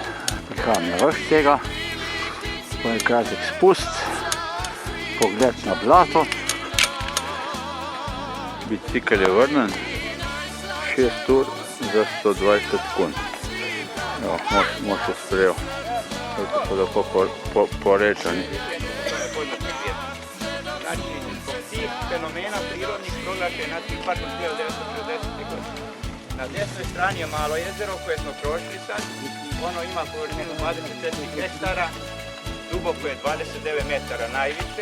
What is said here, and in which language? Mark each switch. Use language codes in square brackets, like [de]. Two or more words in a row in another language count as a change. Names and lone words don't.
[sl] Prihajam na vrh tega, potem kratek spust pogled na blato. Bicikl je vrnen. 6 ur za 120 sekund. Evo, mož je sprejel. Tako so lepo porečani. [hr] Znači, zbog tih fenomena prirodnih proglašena nacionalni park od 1960. godine. Na desnoj strani je malo jezero koje smo prošli sad. Ono ima površinu 24 hektara, duboko je 29 metara najviše.